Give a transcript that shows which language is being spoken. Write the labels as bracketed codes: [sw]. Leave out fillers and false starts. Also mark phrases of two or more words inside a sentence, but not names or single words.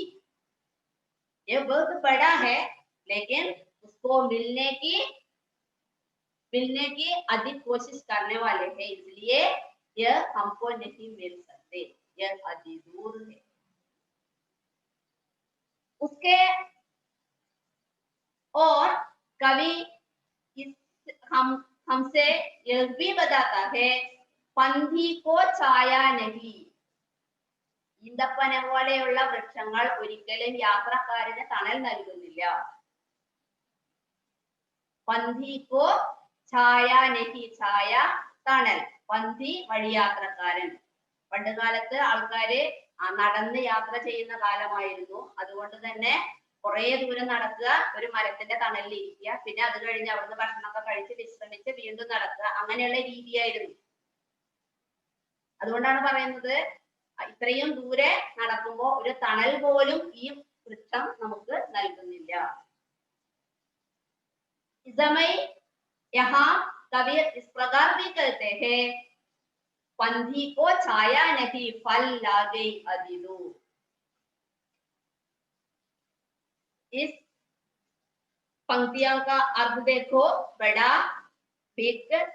[hi] यह बहुत बड़ा है लेकिन उसको मिलने की अधिक कोशिश करने वाले हैं, इसलिए यह हमको नहीं मिल सकते, यह अति दूर है। उसके और कवि हमसे यह भी बताता है, पंथी को छाया नहीं, [ml] ഈന്തപ്പന പോലെയുള്ള വൃക്ഷങ്ങൾ ഒരിക്കലും യാത്രക്കാരന് തണൽ നൽകുന്നില്ല. [hi] पंथी को छाया नहीं, [ml] छाയ തണൽ, പന്ഥി വഴിയാത്രക്കാരൻ. പണ്ട് കാലത്ത് ആൾക്കാര് നടന്ന് യാത്ര ചെയ്യുന്ന കാലമായിരുന്നു, അതുകൊണ്ട് തന്നെ കുറെ ദൂരം നടക്കുക, ഒരു മരത്തിന്റെ തണലിൽ ഇരിക്കുക, പിന്നെ അത് കഴിഞ്ഞ് അവിടുന്ന് ഭക്ഷണമൊക്കെ കഴിച്ച് വിശ്രമിച്ച് വീണ്ടും നടക്കുക, അങ്ങനെയുള്ള രീതിയായിരുന്നു. അതുകൊണ്ടാണ് പറയുന്നത് ഇത്രയും ദൂരെ നടക്കുമ്പോൾ ഒരു തണൽ പോലും ഈ വൃക്ഷം നമുക്ക് നൽകുന്നില്ല. [hi] समय यहाँ कबीर इस प्रकार भी कहते हैं, पंथी को छाया नहीं, फल ला गई अति दूर। इस पंक्तियों का अर्थ देखो, बड़ा, बिग,